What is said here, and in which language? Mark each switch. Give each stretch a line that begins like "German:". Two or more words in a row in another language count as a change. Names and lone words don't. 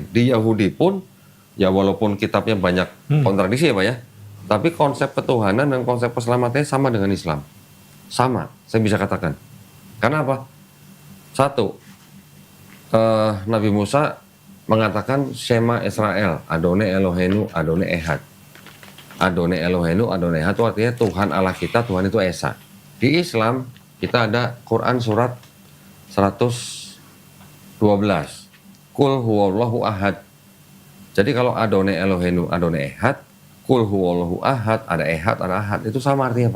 Indonesian: Di Yahudi pun, ya walaupun kitabnya banyak kontradiksi ya Pak ya, tapi konsep ketuhanan dan konsep keselamatannya sama dengan Islam. Sama, saya bisa katakan. Karena apa? Satu, Nabi Musa mengatakan
Hebrew: שמע ישראל, יהוה אלהינו, יהוה אחד. יהוה אלהינו, יהוה אחד
Indonesian: itu artinya Tuhan Allah kita, Tuhan itu Esa. Di Islam, kita ada Quran surat 112.
Arabic: قل هو الله أحد.
Indonesian: Jadi kalau
Hebrew: יהוה אלהינו, יהוה אחד,
Arabic: قل هو الله أحد,
Indonesian: ada Ehad, ada Ahad. Itu sama artinya Pak.